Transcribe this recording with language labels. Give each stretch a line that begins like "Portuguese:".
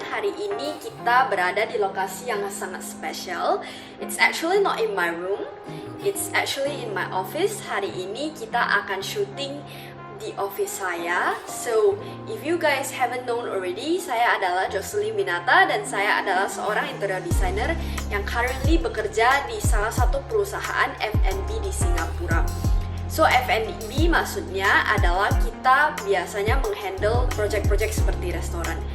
Indonesian: Hari ini kita berada di lokasi yang sangat spesial.
English: It's actually not in my room, it's actually in my office.
Indonesian: Hari ini kita akan syuting di office saya.
English: So, if you guys haven't known already,
Indonesian: saya adalah Jocelyn Winata dan saya adalah seorang interior designer yang currently bekerja di salah satu perusahaan F&B di Singapura. So F&B maksudnya adalah kita biasanya menghandle project-project seperti restoran.